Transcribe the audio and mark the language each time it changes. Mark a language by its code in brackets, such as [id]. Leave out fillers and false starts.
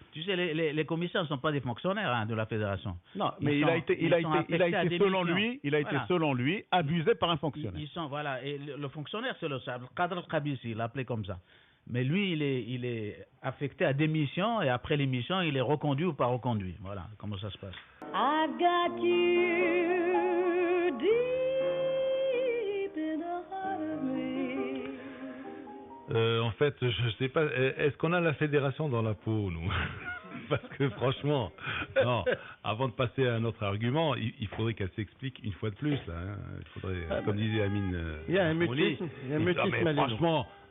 [fr] Tu sais, les commissaires ne sont pas des fonctionnaires de la fédération. Non, mais il a été selon lui abusé par un fonctionnaire. Voilà, et le fonctionnaire, c'est le cadre Khabissi, il l'appelait comme ça. Mais lui, il est affecté à des missions et après les missions, il est reconduit ou pas reconduit. Voilà comment ça se passe. [en] I got you deep in the heart of me. [fr] En fait, je sais pas, est-ce qu'on a la fédération dans la peau, nous? Parce que franchement, non, avant de passer à un autre argument, il faudrait qu'elle s'explique une fois de plus. Là, hein. Il faudrait, comme disait Amine, il y a un mutisme, franchement,